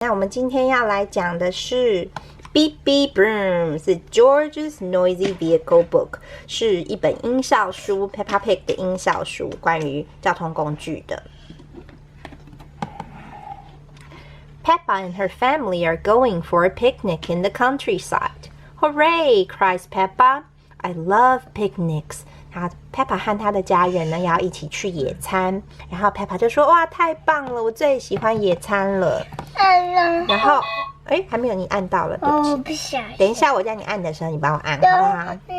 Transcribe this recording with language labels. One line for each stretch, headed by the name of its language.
Chinese: 那我们今天要来讲的是 Beep Beep Boom， 是 George's Noisy Vehicle Book， 是一本音效书 Peppa Pig 的音效书，关于交通工具的。
English: Peppa and her family are going for a picnic in the countryside. Hooray! Cries Peppa. I love picnics.
Chinese: 然后 Peppa 和她的家人呢要一起去野餐，然后 Peppa 就说：“哇，太棒了，我最喜欢野餐了。” 然后，还没有，你按到了，对不起。不想。等一下我叫你按的时候，你帮我按，好不好？